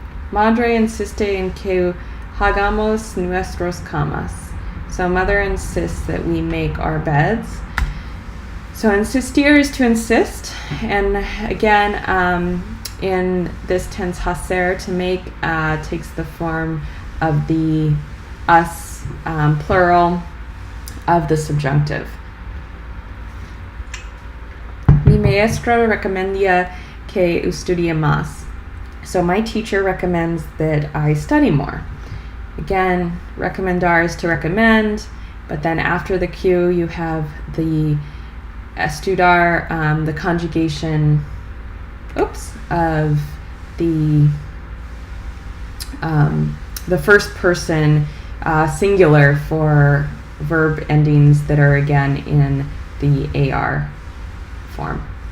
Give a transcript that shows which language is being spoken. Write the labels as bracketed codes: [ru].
[es] Madre insiste en que hagamos nuestras camas. [en] So mother insists that we make our beds. So insistir is to insist, and again, in this tense, hacer, to make, takes the form of the us plural of the subjunctive. [es] Mi maestra recomienda que estudie más. [en] So my teacher recommends that I study more. Again, recomendar is to recommend, but then after the Q you have the estudar, the conjugation, of the first person singular for verb endings that are again in the AR form.